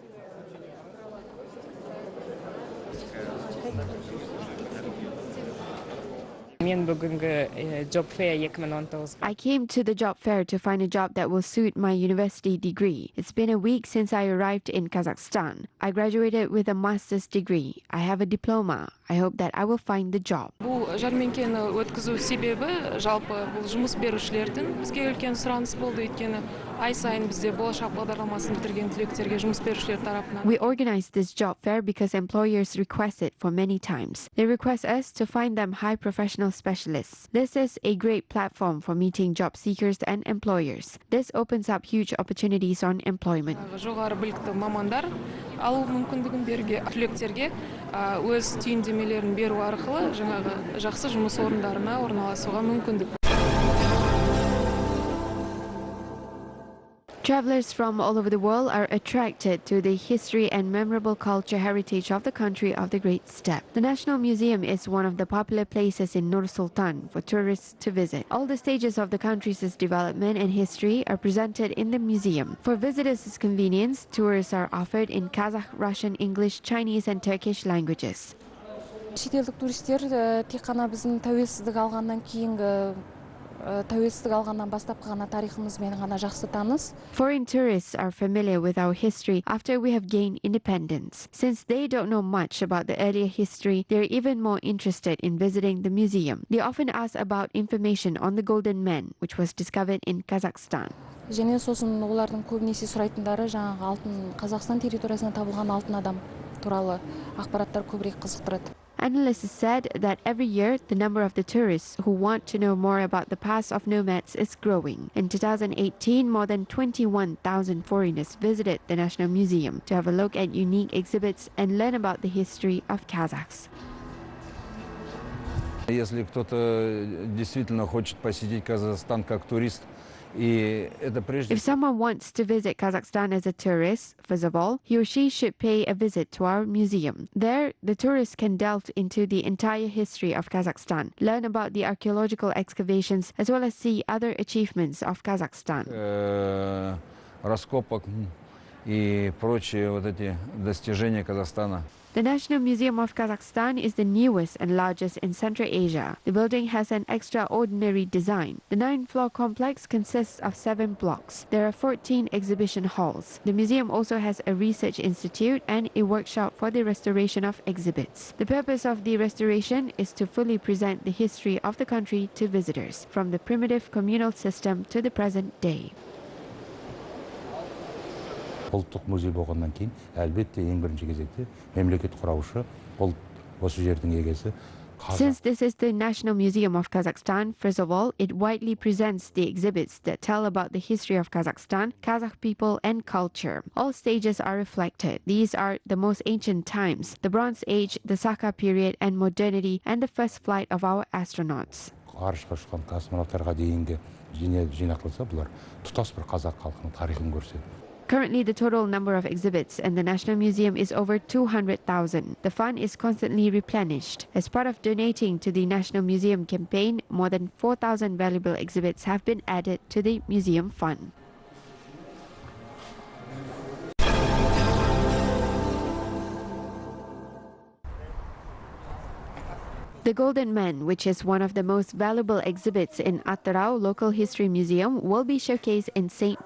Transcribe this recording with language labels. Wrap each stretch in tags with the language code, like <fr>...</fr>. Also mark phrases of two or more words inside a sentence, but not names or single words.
<en>I came to the job fair to find a job that will suit my university degree. It's been a week since I arrived in Kazakhstan. I graduated with a master's degree. I have a diploma. I hope that I will find the job.</en> <kk>Бұл жәрмеңкені өткізу себебі жалпы бұл жұмыс берушілердің бізге үлкен сұраныс болды, өйткені ай сайын бізде болашақ бағдарламасын бітірген түлектерге жұмыс берушілер тарапынан.</kk> <en>We organized this job fair because employers request it for many times. They request us to find them high professional specialists. This is a great platform for meeting job seekers and employers. This opens up huge opportunities on employment.</en> <kk>Жоғары білікті мамандар алу мүмкіндігін беруге, түлектерге өз түйіндемелерін беру арқылы жаңағы жақсы жұмыс орындарына орналасуға мүмкіндік.</kk> <en>Travelers from all over the world are attracted to the history and memorable culture heritage of the country of the Great Steppe. The National Museum is one of the popular places in Nur Sultan for tourists to visit. All the stages of the country's development and history are presented in the museum. For visitors' convenience, tours are offered in Kazakh, Russian, English, Chinese and Turkish languages.</en> <kk>Шетелдік туристер тек қана біздің тәуелсіздік алғаннан кейінгі тәуелсіздік алғаннан бастапқы ғана тарихымызбен ғана жақсы таныс.</kk> <en>Foreign tourists are familiar with our history after we have gained independence. Since they don't know much about the earlier history, they're even more interested in visiting the museum. They often ask about information on the Golden Man, which was discovered in Kazakhstan.</en> <kk>Және сосын олардың көбінесе сұрайтындары жаңағы алтын Қазақстан территориясында табылған алтын адам туралы ақпараттар көбірек қызықтырады.</kk> <en>Analysts said that every year, the number of the tourists who want to know more about the past of nomads is growing. In 2018, more than 21,000 foreigners visited the National Museum to have a look at unique exhibits and learn about the history of Kazakhs.</en> <ru>Если кто-то действительно хочет посетить Казахстан как турист,</ru> <en>If someone wants to visit Kazakhstan as a tourist, first of all, he or she should pay a visit to our museum. There, the tourist can delve into the entire history of Kazakhstan, learn about the archaeological excavations, as well as see other achievements of Kazakhstan.</en> <ru>Раскопок и прочие вот эти достижения Казахстана.</ru> <en>The National Museum of Kazakhstan is the newest and largest in Central Asia. The building has an extraordinary design. The 9-floor complex consists of 7 blocks. There are 14 exhibition halls. The museum also has a research institute and a workshop for the restoration of exhibits. The purpose of the restoration is to fully present the history of the country to visitors, from the primitive communal system to the present day.</en> <kk>Ұлттық музей болғаннан кейін, әлбетте ең бірінші кезекте мемлекет құраушы осы жердің егесі.</kk> <en>Since this is the National Museum of Kazakhstan, first of all, it widely presents the exhibits that tell about the history of Kazakhstan, Kazakh people and culture. All stages are reflected. These are the most ancient times, the Bronze Age, the Saka period and modernity, and the first flight of our astronauts.</en> <kk>Ғарышқа ұшқан космонавтарға дейінгі жинақталса, бұлар тұтас бір қазақ халқының тарихын көрсетеді.</kk> <en>Currently, the total number of exhibits in the National Museum is over 200,000. The fund is constantly replenished. As part of donating to the National Museum campaign, more than 4,000 valuable exhibits have been added to the museum fund. The Golden Man, which is one of the most valuable exhibits in Atyrau Local History Museum, will be showcased in St.</en>